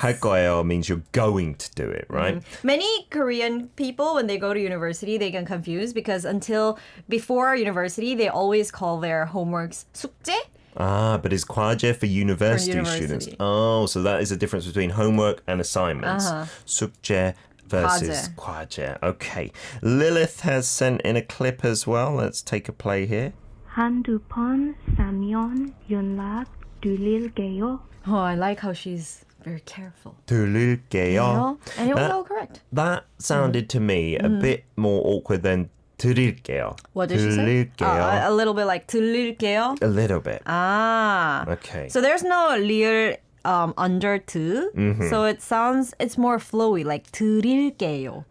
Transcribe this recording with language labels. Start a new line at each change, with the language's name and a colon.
English: 할거에요 means you're going to do it, right? Many Korean people, when they go to university, they get confused because before university, they always call their homeworks 숙제. But is 과제 for university students? Oh, so that is a difference between homework and assignments.
Korean: 숙제 versus 과제.
English: Okay. Lilith has sent in a clip as well. Let's take a play here.
Korean: 한두 번 싸면 연락 드릴게요.
English: Oh, I like how she's very careful.
Korean: 드릴게요.
English: And it was all correct. That sounded to me a bit more awkward than 드릴게요. What did she say?
Korean: 드릴게요.
English: A little bit like 드릴게요. A little bit. Okay. So there's no 리을 under 드. So it's more flowy, like 드릴게요.